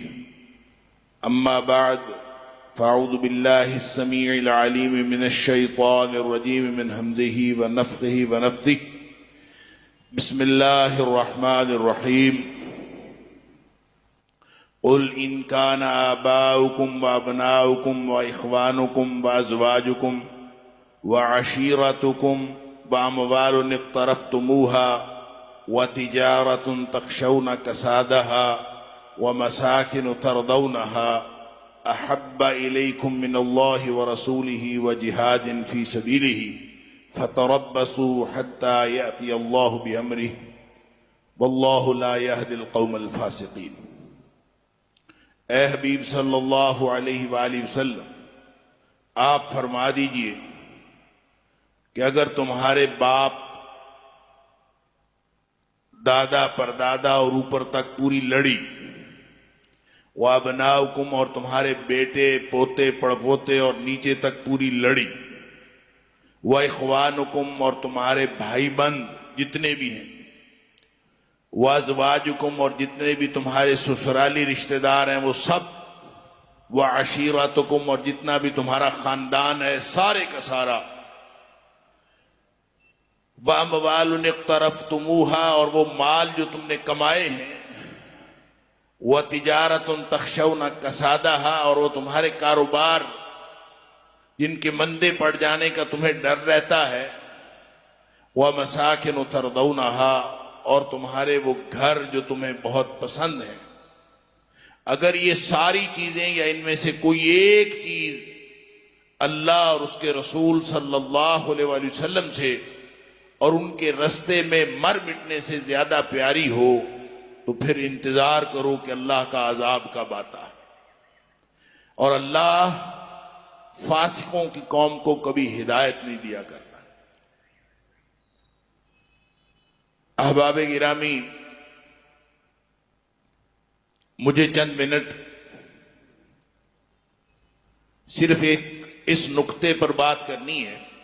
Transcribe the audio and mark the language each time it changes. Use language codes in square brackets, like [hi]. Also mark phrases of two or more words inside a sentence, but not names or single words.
[ar] أما بعد فأعوذ بالله السميع العليم من الشيطان الرجيم من همزه ونفخه ونفثه. بسم الله الرحمن الرحيم. قل إن كان آباؤكم وأبناؤكم وإخوانكم وأزواجكم وعشيرتكم وأموال اقترفتموها وتجارة تخشون كسادها ومساكن ترضونها أحب إليكم من الله ورسوله وجهاد في سبيله فتربصوا حتى يأتي الله بأمره والله لا يهدي القوم الفاسقين. اے حبیب صلى الله عليه وآله وسلم, [ur] آپ فرما دیجیے کہ اگر تمہارے باپ دادا پردادا اور اوپر تک پوری لڑی, [ar] وأبناؤكم [ur] اور تمہارے بیٹے پوتے پڑپوتے اور نیچے تک پوری لڑی, [ar] وإخوانكم [ur] اور تمہارے بھائی بند جتنے بھی ہیں, [ar] وأزواجكم [ur] اور جتنے بھی تمہارے سسرالی رشتہ دار ہیں وہ سب, [ar] وعشيرتكم [ur] اور جتنا بھی تمہارا خاندان ہے سارے کا سارا, [ar] وأموال اقترفتموها [ur] اور وہ مال جو تم نے کمائے ہیں, [ar] وتجارة تخشون كسادها [ur] اور وہ تمہارے کاروبار جن کے مندے پڑ جانے کا تمہیں ڈر رہتا ہے, [ar] ومساكن ترضونها [ur] اور تمہارے وہ گھر جو تمہیں بہت پسند ہے. اگر یہ ساری چیزیں یا ان میں سے کوئی ایک چیز اللہ اور اس کے رسول [ar] صلى الله عليه وسلم [ur] سے اور ان کے راستے میں مر مٹنے سے زیادہ پیاری ہو تو پھر انتظار کرو کہ اللہ کا عذاب کب آتا ہے. اور اللہ فاسقوں کی قوم کو کبھی ہدایت نہیں دیا کرتا. احباب گرامی، مجھے چند منٹ صرف ایک اس نکتے پر بات کرنی ہے